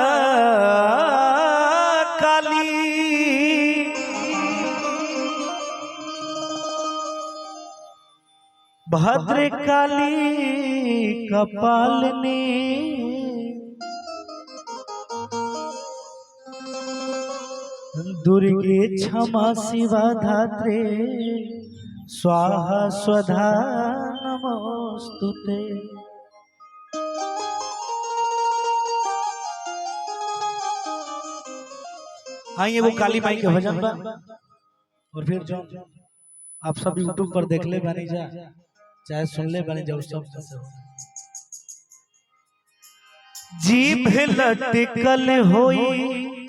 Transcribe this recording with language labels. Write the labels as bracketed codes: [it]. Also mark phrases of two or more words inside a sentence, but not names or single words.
[sa] काली, भद्र काली कपालिनी, दुर्गे क्षमा शिवा धात्रे, स्वाहा स्वधा नमोस्तुते। [bho] आइए वो काली माई के भजन पर, और फिर जो आप सब यूट्यूब पर देख ले बनी जा, चाहे सुन ले बनी जा, उस सब जीभ लटकल होई